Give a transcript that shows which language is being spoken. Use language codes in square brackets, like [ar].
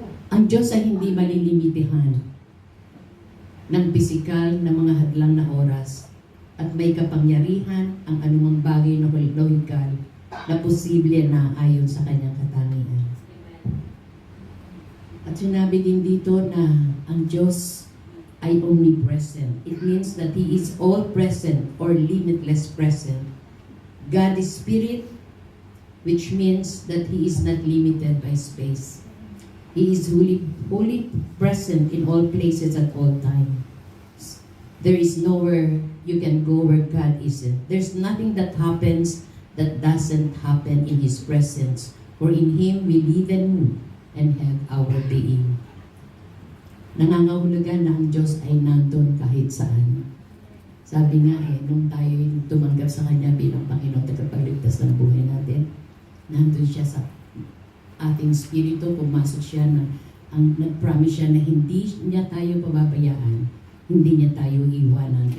[tl] ang Diyos ay hindi malilimitihan ng pisikal na mga hadlang na oras at may kapangyarihan ang anumang bagay na lohikal na posible na ayon sa kanyang katangian. At sinabi din dito na ang Diyos ay omnipresent. [en] It means that He is all present or limitless present. God is spirit which means that He is not limited by space. He is wholly present in all places at all times. There is nowhere you can go where God isn't. There's nothing that happens that doesn't happen in His presence. For in Him we live and move and have our being. [tl] Nangangahulugan na ang Diyos ay nandun kahit saan. Sabi nga nung tayo tumanggap sa Kanya bilang Panginoon tagapagligtas ng buhay natin, nandun siya sa ating spirito, pumasok siya na nag-promise siya na hindi niya tayo pababayaan, hindi niya tayo iwanan.